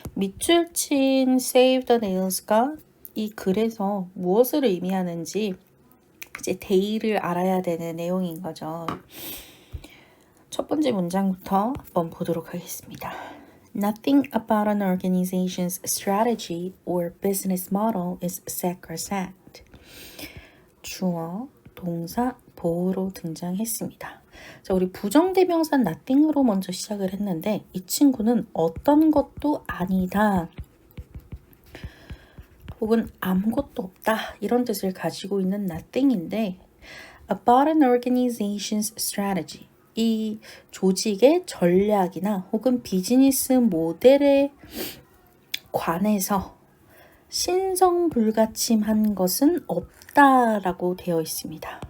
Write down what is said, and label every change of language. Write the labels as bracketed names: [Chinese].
[Korean] 밑줄 친 [English] Save the Nails [Korean] 가 이 글에서 무엇을 의미하는지 이제 데이를 알아야 되는 내용인 거죠. 첫 번째 문장부터 한번 보도록 하겠습니다. [English] Nothing about an organization's strategy or business model is sacrosanct. [Korean] 주어, 동사, 보어로 등장했습니다. 자, 우리 부정대명사 nothing으로 먼저 시작을 했는데 이 친구는 어떤 것도 아니다 혹은 아무것도 없다 이런 뜻을 가지고 있는 nothing인데 [English] about an organization's strategy [Korean] 이 조직의 전략이나 혹은 비즈니스 모델에 관해서 신성불가침한 것은 없다라고 되어 있습니다.